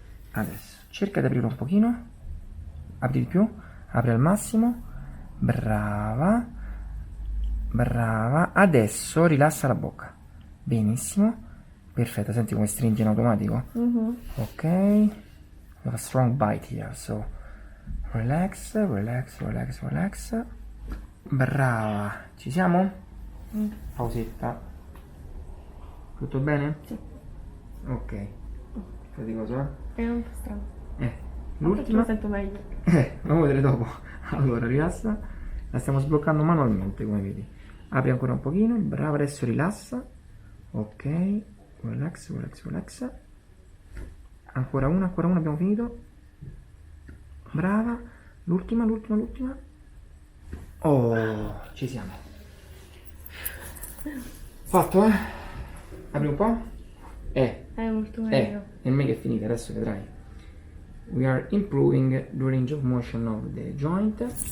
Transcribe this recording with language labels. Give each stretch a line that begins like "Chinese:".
Italian: Adesso, cerca di aprire un pochino. Apri di più. Apri al massimo. Brava. Brava. Adesso rilassa la bocca. Benissimo. Perfetto, senti come stringe in automatico? Ok.
English: We have a strong bite here, so relax, relax, relax, relax.
Italian: Brava. Ci siamo? Pausetta. Tutto bene? Sì. Ok. Vedi cosa? È un po' strano. L'ultima. Mi sento meglio. Lo vedremo dopo. Allora, rilassa. La stiamo sbloccando manualmente, come vedi. Apri ancora un pochino. Brava, adesso rilassa. Ok.
English: Relax, relax, relax.
Italian: Ancora una, abbiamo finito. Brava. L'ultima, l'ultima, l'ultima. Oh, ci siamo. Fatto, eh? Apri un po'. È molto meglio. Nel mega è finita, adesso vedrai.
English: We are improving the range of motion of the joint.